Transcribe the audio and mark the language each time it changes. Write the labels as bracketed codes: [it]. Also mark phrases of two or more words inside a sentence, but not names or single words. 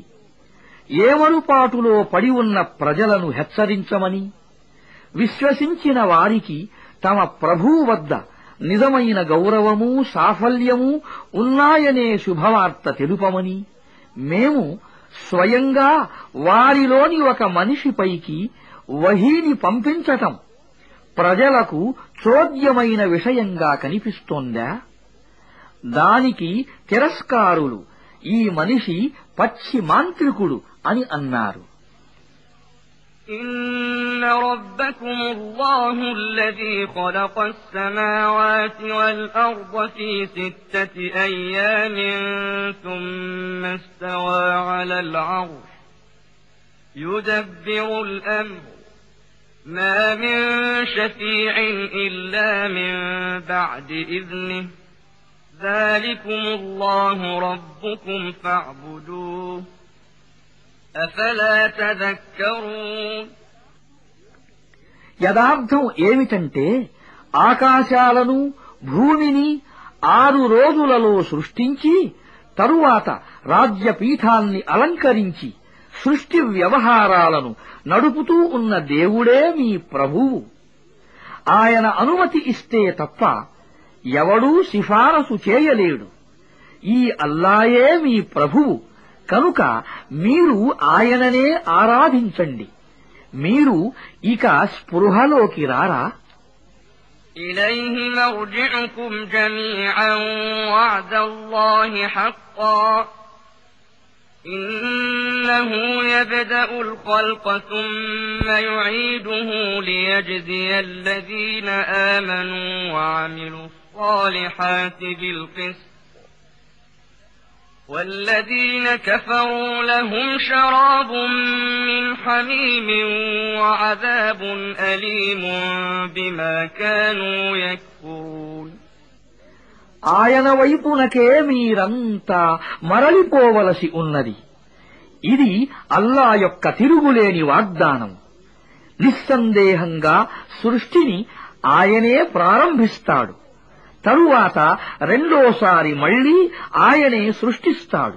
[te] ఏమరుపాటులో పడి ఉన్న ప్రజలను హెచ్చరించమని, విశ్వసించిన వారికి తమ ప్రభువు వద్ద నిజమైన గౌరవము సాఫల్యము ఉన్నాయనే శుభవార్త తెలుపమని మేము స్వయంగా వారిలోని ఒక మనిషిపైకి వహీని పంపించటం ప్రజలకు చోద్యమైన విషయంగా కనిపిస్తోందా? దానికి తిరస్కారులు ఈ మనిషి పచ్చి మాంత్రికుడు అని అన్నారు. [ar] إن ربكم الله الذي خلق السماوات والأرض في 6 أيام ثم استوى على العرش يدبر الأمر ما من شفيع إلا من بعد إذنه ذلكم الله ربكم فاعبدوه أفلا تذكرون [te] యదార్థం ఏమిటంటే ఆకాశాలను భూమిని 6 రోజులలో సృష్టించి తరువాత రాజ్యపీఠాన్ని అలంకరించి సృష్టి వ్యవహారాలను నడుపుతూ ఉన్న దేవుడే మీ ప్రభువు. ఆయన అనుమతి ఇస్తే తప్ప ఎవడూ సిఫారసు చేయలేడు. ఈ అల్లాయే మీ ప్రభువు కనుక మీరు ఆయననే ఆరాధించండి. మీరు ఇక స్పృహలోకి రారా? [ar] إليه مرجعكم جميعا وعد الله حقا إنه يبدأ الخلق ثم يعيده ليجزي الذين آمنوا وعملوا الصالحات بالقسط والذين كفروا لهم شراب من حميم وعذاب أليم بما كانوا يكفرون [te] ఆయన వైపునకే మీరంతా మరలిపోవలసి ఉన్నది. ఇది అల్లా యొక్క తిరుగులేని వాగ్దానం. నిస్సందేహంగా సృష్టిని ఆయనే ప్రారంభిస్తాడు. తరువాత రెండోసారి మళ్లీ ఆయనే సృష్టిస్తాడు.